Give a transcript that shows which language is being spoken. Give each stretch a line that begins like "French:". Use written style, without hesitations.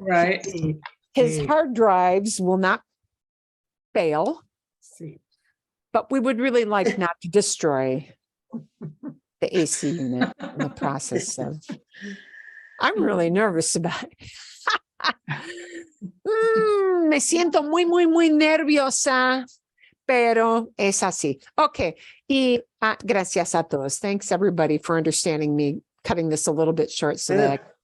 English: Right. his hard drives will not fail. Sí. But we would really like not to destroy the AC unit in the process of. I'm really nervous about it.
Spanish: Me siento muy, muy, muy nerviosa, pero es así. Okay. Y gracias a todos.
English: Thanks everybody for understanding me cutting this a little bit short so that